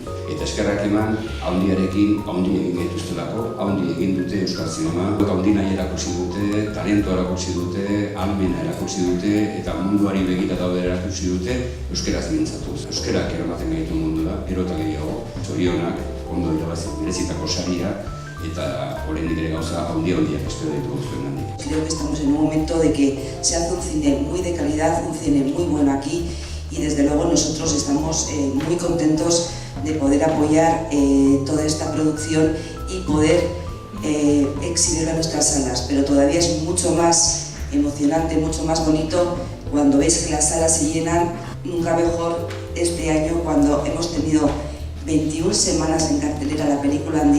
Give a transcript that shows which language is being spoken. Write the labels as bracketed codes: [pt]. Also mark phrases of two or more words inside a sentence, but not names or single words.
[eu] Eta eskerrak eman, handiarekin, handi egin gaituztelako, handi egin dute euskal zinema, handi nahi erakutsi dute, talentoa erakutsi dute, almena erakutsi dute, eta munduari begira daude erakutsi dute, euskeraz mintzatuz. Euskerak eramaten gaitu mundura, gero eta gehiago, zorionak, ondo merezitako saria, eta oraindik ere gauza handiak espero ditugu zuen handik. [es] Creo que estamos en un momento de que se hace un cine muy de calidad, un cine muy bueno aquí y desde luego nosotros estamos muy contentos de poder apoyar toda esta producción y poder exhibirla en nuestras salas, pero todavía es mucho más emocionante, mucho más bonito cuando veis que las salas se llenan, nunca mejor este año cuando hemos tenido 21 semanas en cartelera la película Andía.